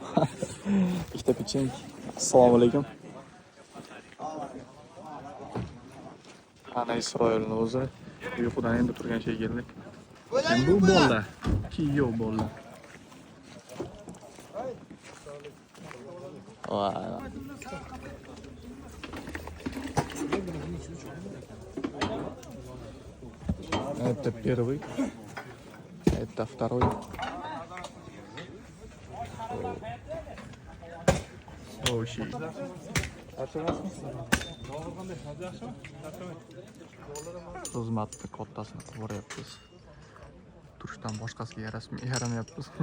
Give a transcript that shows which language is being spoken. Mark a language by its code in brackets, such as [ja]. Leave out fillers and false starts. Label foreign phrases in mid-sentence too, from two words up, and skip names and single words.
[uz] Ikkita pechenk. Assalomu alaykum. Ana Isroilning o'zi uyqudan endi turgan shay keldi. Bu bo'ldi. Kiyov bo'ldi. Voy. [ru] Это первый, это второй. [uz] Oshi. Xizmatni kattasini qilyapmiz. Turishdan boshqasiga yaramayapmiz.